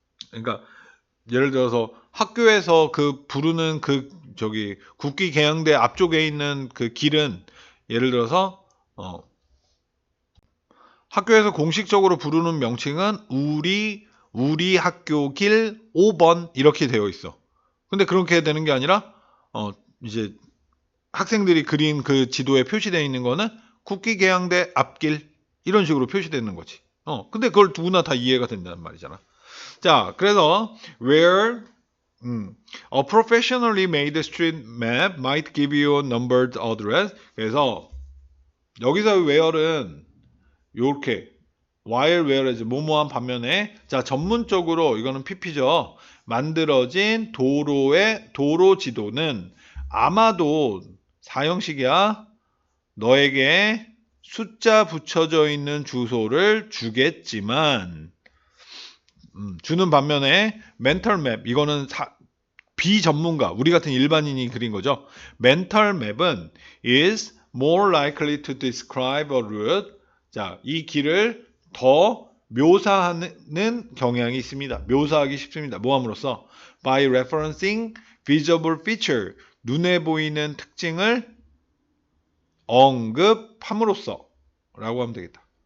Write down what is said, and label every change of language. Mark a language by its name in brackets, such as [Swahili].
[Korean] 그러니까 예를 들어서 학교에서 그 부르는 그 국기계양대 앞쪽에 있는 그 길은 예를 들어서 학교에서 공식적으로 부르는 명칭은 우리 학교 길 5번 이렇게 되어 있어. 근데 그렇게 되는 게 아니라 이제 학생들이 그린 그 지도에 표시되어 있는 거는 국기계양대 앞길 이런 식으로 표시되는 거지. 근데 그걸 누구나 다 이해가 된다는 말이잖아. 자, 그래서 [English] where a professionally made street map might give you a numbered address. [Korean] 그래서 여기서 where은 요렇게 while whereas 뭐뭐한 반면에 자 전문적으로 이거는 PP죠. 만들어진 도로의 도로 지도는 아마도 사형식이야. 너에게 숫자 붙여져 있는 주소를 주겠지만 주는 반면에 멘털 맵 이거는 비전문가 우리 같은 일반인이 그린 거죠. 멘털 맵은 [English] is more likely to describe a route. [Korean] 자, 이 길을 더 묘사하는 경향이 있습니다. 묘사하기 쉽습니다. 뭐함으로써 [English] by referencing visible feature [Korean] 눈에 보이는 특징을 언급함으로써 라고 하면 되겠다.